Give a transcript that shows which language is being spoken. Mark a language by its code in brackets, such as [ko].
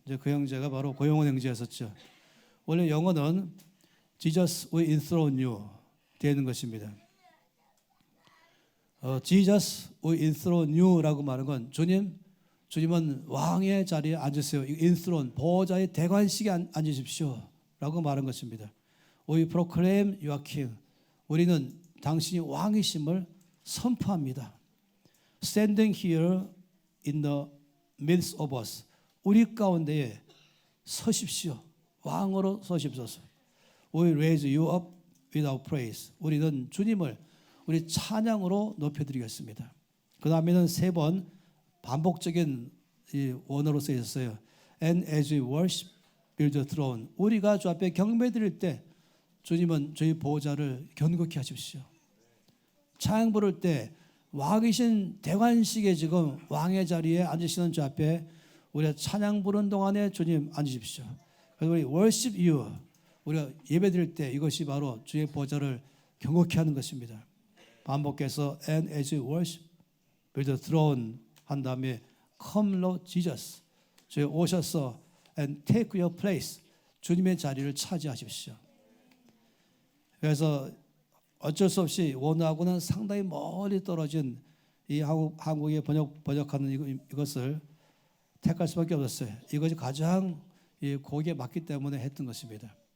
[ko] 이제 그 형제가 바로 고용원 형제였었죠. 원래 영어는 [en] Jesus we enthrone you [ko] 되는 것입니다. [en] Jesus we enthrone you [ko] 라고 말하는 건 주님은 왕의 자리에 앉으세요. enthrone 보호자의 대관식에 앉으십시오라고 말한 것입니다. [en] We proclaim you are king. [ko] 우리는 당신이 왕이심을 선포합니다. [en] Standing here in the midst of us. [ko] 우리 가운데에 서십시오. 왕으로 서십소서. [en] We raise you up with our praise. [ko] 우리는 주님을 우리 찬양으로 높여드리겠습니다. 그 다음에는 세 번 반복적인 이 원어로 쓰여 있었어요. [en] And as we worship, build the throne. [ko] 우리가 주 앞에 경배드릴 때 주님은 저희 보호자를 견고히 하십시오. 찬양 부를 때 왕이신 대관식에 지금 왕의 자리에 앉으시는 주 앞에 우리가 찬양 부르는 동안에 주님 앉으십시오. 그래서 우리 [en] worship you. [ko] 우리가 예배드릴 때 이것이 바로 주의 보호자를 경고케 하는 것입니다. 반복해서 [en] and as you worship, build the throne [ko] 한 다음에 [en] come Lord Jesus. [ko] 주에 오셔서 [en] and take your place. [ko] 주님의 자리를 차지하십시오. 그래서 어쩔 수 없이 원어하고는 상당히 멀리 떨어진 이 한국에 번역하는 이것을 택할 수밖에 없었어요. 이것이 가장 이 곡에 맞기 때문에 했던 것입니다.